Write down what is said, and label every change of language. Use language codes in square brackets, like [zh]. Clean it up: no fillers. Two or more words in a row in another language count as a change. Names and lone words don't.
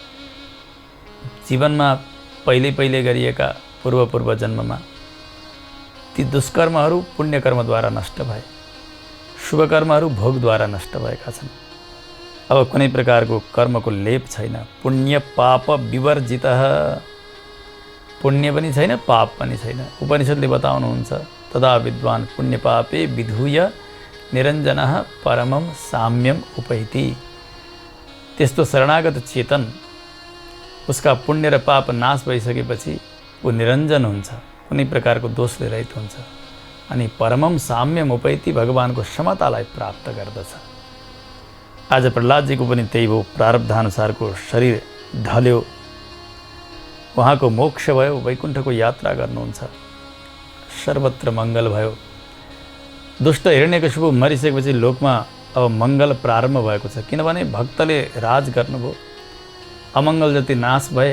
[ne] जीवनमा पहिले गरिएका पूर्व जन्ममा ती दुष्कर्महरू पुण्यकर्मद्वारा नष्ट भए, शुभकर्महरू भोगद्वारा नष्ट भएका छन्। अब कुनै प्रकारको कर्मको लेप छैन। [sa] पुण्य पाप विवर्जित, [ne] पुण्य पनि छैन, पाप पनि छैन। उपनिषद्ले बताउनुहुन्छ [sa] तदा विद्वान पुण्य पापे विधूय निरञ्जनः परमं साम्यम उपैति। [ne] त्यस्तो शरणागत चेतन, उसका पुण्य र पाप नाश भइसकेपछि ऊ निरञ्जन हुन्छ, कुनै प्रकारको दोषले रहित हुन्छ अनि [sa] परमम साम्यम उपैति, [ne] भगवानको समतालाई प्राप्त गर्दछ। आज प्रहलादजीको पनि त्यही भयो। प्रारब्धानुसारको शरीर ढल्यो, उहाँको मोक्ष भयो, वैकुण्ठको यात्रा गर्नुहुन्छ, सर्वत्र मङ्गल भयो। दुष्ट हिरण्यकशिपु मरिसकेपछि लोकमा अब मङ्गल प्रारम्भ भएको छ, किनभने भक्तले राज गर्नुभयो, अमङ्गल जति नाश भए।